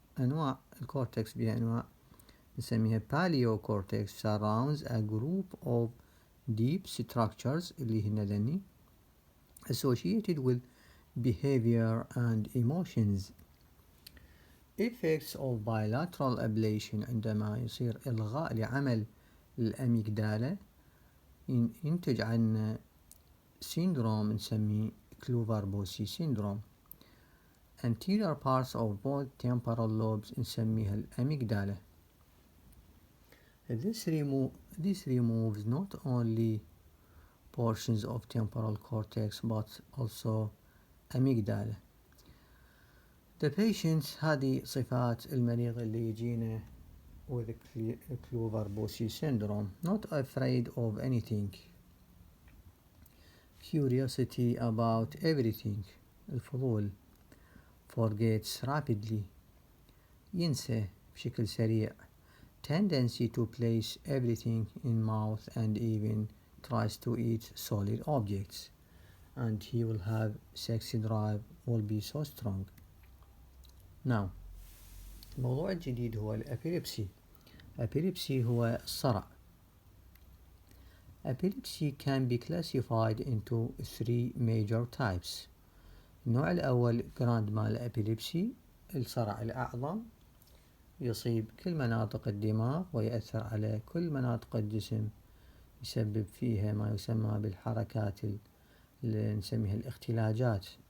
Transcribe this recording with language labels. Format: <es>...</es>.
<ar>أنواع الكورتكس بها أنواع نسميها</ar> <en>paleocortex surrounds a group of deep structures</en> <ar>اللي هن ذني</ar> <en>associated with behavior and emotions. Effects of bilateral ablation،</en> <ar>عندما يصير إلغاء لعمل الأميجدالة ينتج عن سيندروم نسميه كلوفر-بوسي syndrome.</ar> <en>Anterior parts of both temporal lobes</en> <ar>نسميها الأميجدالة.</ar> <en>This removes not only portions of temporal cortex but also amygdala. The patients،</en> <ar>هذه صفات المريض اللي يجينا</ar> <en>with Clover-Bossi syndrome: not afraid of anything, curiosity about everything،</en> <ar>الفضول،</ar> <en>forgets rapidly،</en> <ar>ينسى بشكل سريع،</ar> <en>tendency to place everything in mouth and even tries to eat solid objects, and he will have sex drive will be so strong. Now</en> <ar>الموضوع الجديد هو الأبيليبسي. Epilepsy هو الصرع.</ar> <en>Epilepsy can be classified into 3 major types.</en> <ar>النوع الأول grand mal epilepsy، الصرع الأعظم، يصيب كل مناطق الدماغ ويأثر على كل مناطق الجسم، يسبب فيها ما يسمى بالحركات اللي نسميها الاختلاجات.</ar>